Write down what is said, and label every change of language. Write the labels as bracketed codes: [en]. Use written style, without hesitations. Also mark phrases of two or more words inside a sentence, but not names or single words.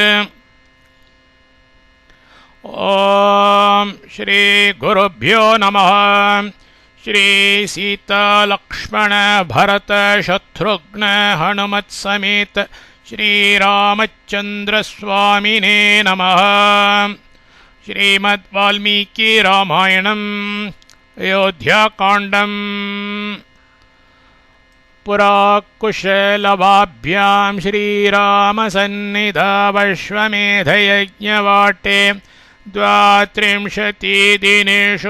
[sa] ॐ श्री गुरुभ्यो नमः. श्री सीता लक्ष्मण भरत शत्रुघ्न हनुमत् समेत श्रीरामचन्द्र स्वामिने नमः. श्रीमद् वाल्मीकि रामायणम् अयोध्याकाण्डम्. पुरा कुशलवाभ्यां श्रीरामसन्निधावश्वमेधयज्ञवाटे 32 दिनेषु